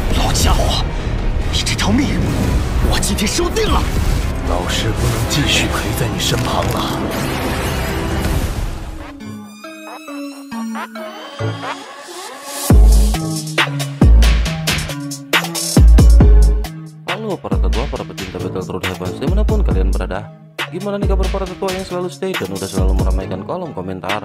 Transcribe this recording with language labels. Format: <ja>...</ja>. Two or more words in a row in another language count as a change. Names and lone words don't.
<zh>家伙，你这条命，我今天收定了。老师不能继续陪在你身旁了。</zh> <id>Halo para tetua, para pecinta Battle Road Heavens dimanapun kalian berada. Gimana nih kabar para tetua yang selalu stay dan udah selalu meramaikan kolom komentar?</id>